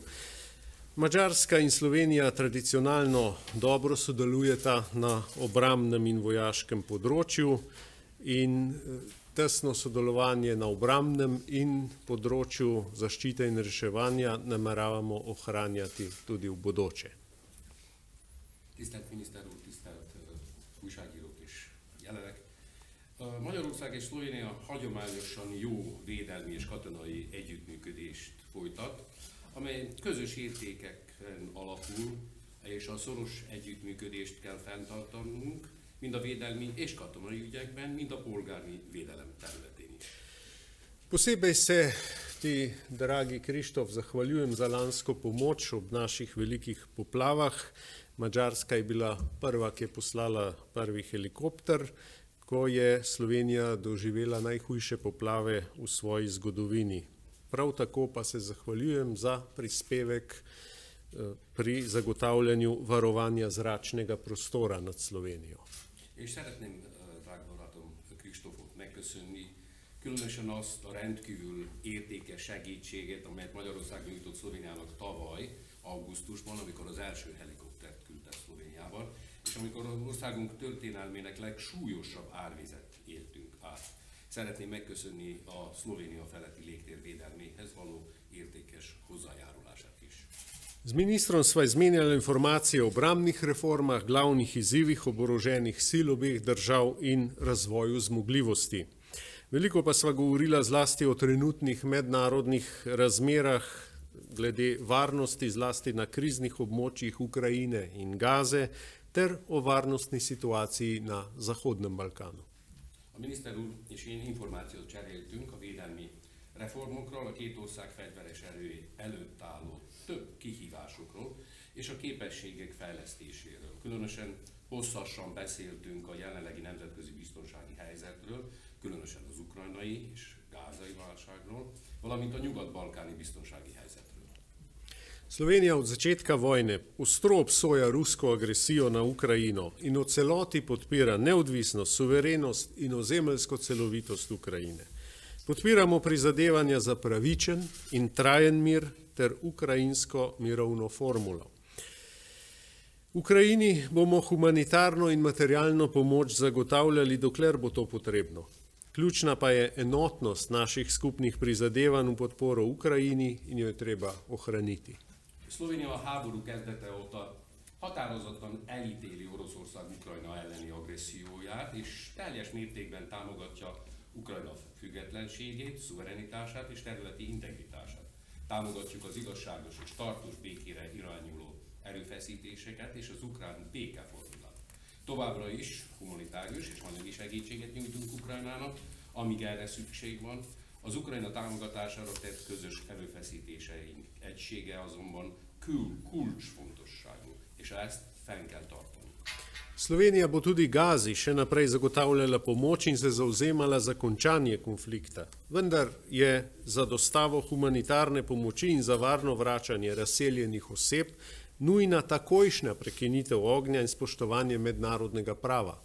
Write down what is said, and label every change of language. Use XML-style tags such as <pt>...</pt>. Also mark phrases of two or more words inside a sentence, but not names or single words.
<sl>Madžarska in Slovenija tradicionalno dobro sodelujeta na obrambnem in vojaškem področju in tesno sodelovanje na obrambnem in področju zaščite in reševanja nameravamo ohranjati tudi v bodoče.</sl> <hu>Tisztelt miniszter úr, tisztelt újságírók és jelenek! Magyarország és Szlovénia hagyományosan jó védelmi és katonai együttműködést folytat, amely közös értékeken alapul, és a szoros együttműködést kell fenntartanunk, mind a védelmi és katonai ügyekben, mind a polgári védelem területén is.</hu> <sl>Posebej se ti, dragi Krištof, zahvaljujem za lansko pomoč ob naših velikih poplavah. Madžarska je bila prva, ki je poslala prvi helikopter, ko je Slovenija doživela najhujše poplave v svoji zgodovini. Prav tako pa se zahvaljujem za prispevek pri zagotavljanju varovanja zračnega prostora nad Slovenijo.</sl> <hu>És szeretném, drága barátom, Kristófot megköszönni, különösen azt a rendkívül értékes segítséget, amelyet Magyarország nyújtott Szlovéniának tavaly, augusztusban, amikor az első helikoptert küldte Szlovéniával, és amikor az országunk történelmének legsúlyosabb árvizet éltünk át. Szeretném megköszönni a Szlovénia feletti légtér védelméhez való értékes hozzájárulását is.</hu> <sl>Z ministrom sva izmenjala informacije o obrambnih reformah, glavnih izzivih oboroženih sil obeh držav in razvoju zmogljivosti. Veliko pa sva govorila zlasti o trenutnih mednarodnih razmerah glede varnosti, zlasti na kriznih območjih Ukrajine in Gaze, ter o varnostni situaciji na Zahodnem Balkanu.</sl> <hu>A miniszter úr és én információt cseréltünk a védelmi reformokról, a két ország fegyveres erő előtt álló több kihívásokról és a képességek fejlesztéséről. Különösen hosszasan beszéltünk a jelenlegi nemzetközi biztonsági helyzetről, különösen az ukrajnai és gázai válságról, valamint a nyugat-balkáni biztonsági helyzetről.</hu> <sl>Slovenija od začetka vojne ostro obsoja rusko agresijo na Ukrajino in v celoti podpira neodvisnost, suverenost in ozemeljsko celovitost Ukrajine. Podpiramo prizadevanja za pravičen in trajen mir ter ukrajinsko mirovno formulo. Ukrajini bomo humanitarno in materialno pomoč zagotavljali, dokler bo to potrebno. Ključna pa je enotnost naših skupnih prizadevanj v podporo Ukrajini in jo je treba ohraniti.</sl> <hu>Szlovénia a háború kezdete óta határozottan elítéli Oroszország Ukrajna elleni agresszióját, és teljes mértékben támogatja Ukrajna függetlenségét, szuverenitását és területi integritását. Támogatjuk az igazságos és tartós békére irányuló erőfeszítéseket és az ukrán békeformulát. Továbbra is humanitárius és anyagi segítséget nyújtunk Ukrajnának, amíg erre szükség van. Az Ukrajna támogatására tett közös erőfeszítéseink egysége azonban kulcsfontosságú, és ezt fenn kell tartani.</hu> <sl>Slovenija bo tudi Gazi še naprej zagotavljala pomoč in se zavzemala za končanje konflikta. Vendar je za dostavo humanitarne pomoči in za varno vračanje razseljenih oseb nujna takojšnja prekinitev ognja in spoštovanje mednarodnega prava.</sl>